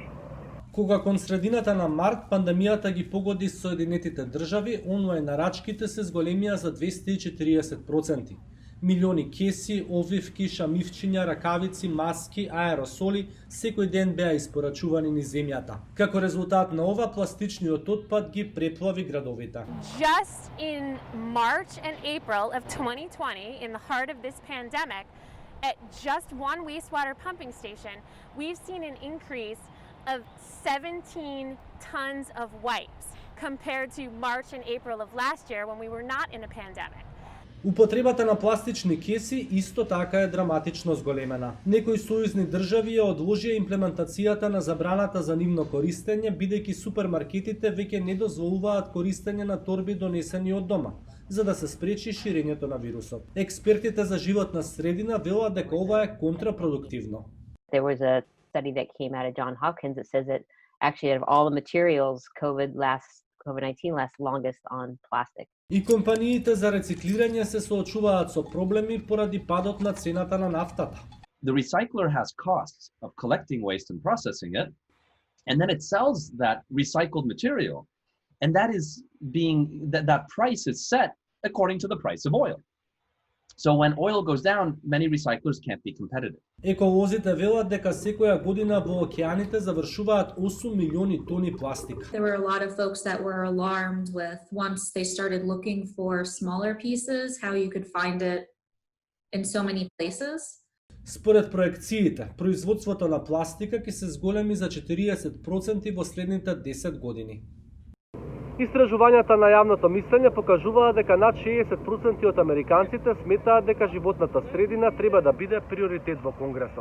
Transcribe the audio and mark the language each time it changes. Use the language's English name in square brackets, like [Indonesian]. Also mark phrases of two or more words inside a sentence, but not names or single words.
[Macedonian] Кога кон средината на март пандемијата ги погоди Соединетите држави, онлайн нарачките се зголемија за 240%. Милиони кеси, овивки, шамивчиња, ракавици, маски, аеросоли секој ден беа испорачувани низ земјата. Како резултат на ова, пластичниот отпад ги преплави градовите. [English] Just in March and April of 2020, in the heart of this pandemic, at just one wastewater pumping station, we've seen an increase of 17 tons of wipes compared to March and April of last year when we were not in a pandemic. [Macedonian] Употребата на пластични кеси исто така е драматично зголемена. Некои сојузни држави ја одложија имплементацијата на забраната за нивно користење, бидејќи супермаркетите веќе не дозволуваат користење на торби донесени од дома, за да се спречи ширењето на вирусот. Експертите за животна средина велат дека ова е контрапродуктивно. [English] There was a study that came out of Johns Hopkins that says that actually out of all the materials, COVID-19 lasts longest on plastic. [Macedonian] И компаниите за рециклирање се соочуваат со проблеми поради падот на цената на нафтата. [English] The recycler has costs of collecting waste and processing it, and then it sells that recycled material, and that price is set according to the price of oil. So when oil goes down, many recyclers can't be competitive. [Macedonian] Еколозите велат дека секоја година во океаните завршуваат 8 милиони тони пластик. [English] There were a lot of folks that were alarmed with once they started looking for smaller pieces, how you could find it in so many places. [Macedonian] Според проекциите, производството на пластика ќе се зголеми за 40% во следните 10 години. Истражувањата на јавното мислење покажуваат дека над 60% од американците сметаат дека животната средина треба да биде приоритет во Конгресот.